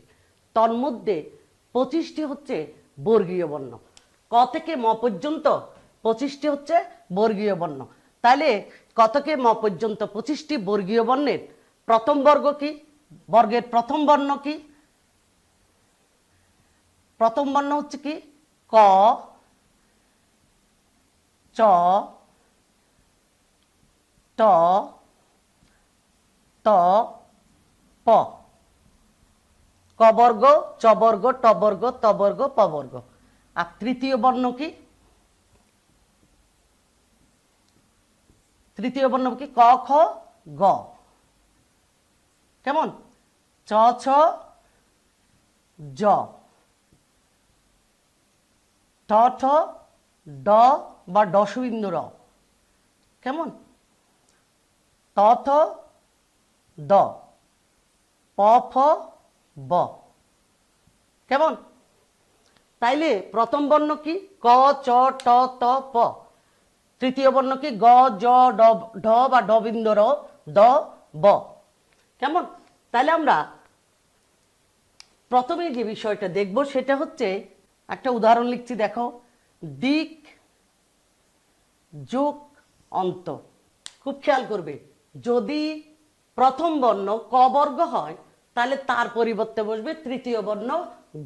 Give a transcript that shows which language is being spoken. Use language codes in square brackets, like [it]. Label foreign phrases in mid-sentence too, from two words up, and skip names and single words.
[bn] তন্মধ্যে 25টি হচ্ছে বর্গীয় বর্ণ। ক থেকে ম পর্যন্ত 25টি হচ্ছে বর্গীয় বর্ণ। তাহলে ক থেকে ম পর্যন্ত 25টি বর্গীয় বর্ণের প্রথম বর্গ কি? বর্গের প্রথম বর্ণ কি? প্রথম বর্ণ হচ্ছে কি? ক, চ, ট, ত, প। ক বর্গ, চ বর্গ, ট বর্গ, ত বর্গ, প বর্গ। আর তৃতীয় বর্ণ কি? তৃতীয় বর্ণ কি? ক, খ, গ। কেমন? চ, ছ, জ, ঠ, ঠ, ড বা ডসবিন্দু র। কেমন? ত, থ, দ, প, ফ, ব। কেমন? তাইলে প্রথম বর্ণ কি? ক, চ, ট, ত, প। তৃতীয় বর্ণ কি? গ, জ, ঢ বা ডবিন্দু র, দ, ব। কেমন? তাহলে আমরা প্রথমে যে বিষয়টা দেখব সেটা হচ্ছে, একটা উদাহরণ লিখছি, দেখো। দিক যোগ অন্ত। খুব খেয়াল করবে, যদি প্রথম বর্ণ ক বর্গ হয় তাহলে তার পরিবর্তে বসবে তৃতীয় বর্ণ গ।